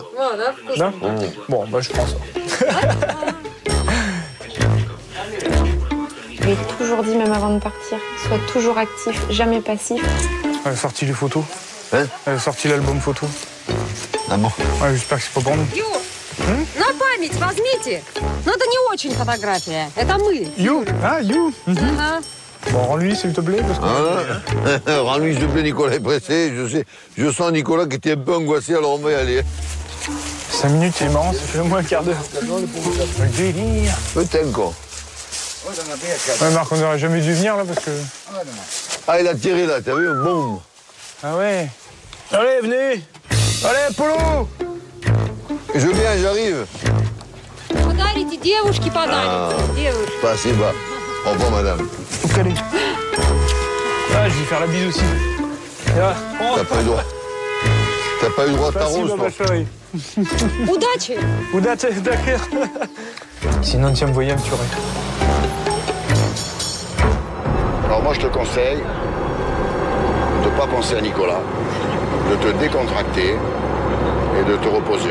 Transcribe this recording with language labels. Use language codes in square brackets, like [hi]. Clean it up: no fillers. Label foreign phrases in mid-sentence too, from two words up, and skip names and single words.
[fr] Non Bon, bah je prends ça. Je lui ai toujours dit, même avant de partir, sois toujours actif, jamais passif. Elle a sorti les photos. Hein? Elle a sorti l'album photo. Ah bon? Ouais, j'espère que c'est pas pour nous. [ru] На память возьмите. Но это не очень фотография. Это мы. [en] You? Ah, you? [ru] Ага. [fr] Bon, rends-lui s'il te plaît. Parce que... Ah, rends-lui s'il te plaît, Nicolas est pressé. Je sens Nicolas qui était un peu angoissé, alors on va y aller. 5 minutes, c'est marrant, ça fait au moins un quart d'heure. Le délire. Peut-être quoi. Ouais, Marc, on n'aurait jamais dû venir là parce que. Ah, il a tiré là, t'as vu? Boum. Ah ouais. Allez, venez. Allez, Polo. Je viens, j'arrive. [ru] Подарите девушке подарок. Девушке. Спасибо. [fr] Au revoir, madame. Ah, je vais faire la bise aussi. T'as pas eu droit. T'as pas eu droit à ta rose, toi. [ru] Удачи. Удачи, [fr] d'accord. Sinon, tiens, me voyez, me tuerait. Alors moi, je te conseille de ne pas penser à Nicolas, de te décontracter et de te reposer.